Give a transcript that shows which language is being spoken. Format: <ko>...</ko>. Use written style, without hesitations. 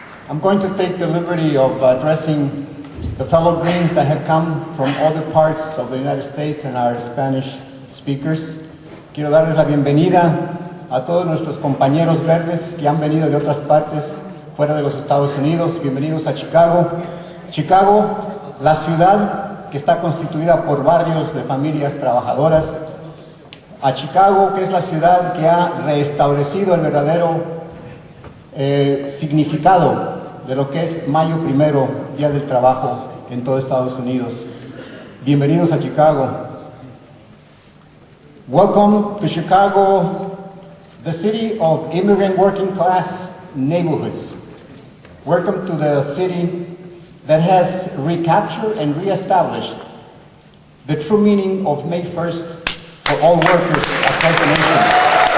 <en>I'm going to take the liberty of addressing the fellow Greens that have come from other parts of the United States and our Spanish speakers.</en> <es>Quiero darles la bienvenida a todos nuestros compañeros verdes que han venido de otras partes fuera de los Estados Unidos. Bienvenidos a Chicago. Chicago, la ciudad que está constituida por barrios de familias trabajadoras. A Chicago, que es la ciudad que ha restablecido el verdadero significado de lo que es Mayo 1, Día del Trabajo en todo Estados Unidos. Bienvenidos a Chicago.</es> <en>Welcome to Chicago, the city of immigrant working class neighborhoods. Welcome to the city that has recaptured and reestablished the true meaning of May 1st for all workers across the nation.</en>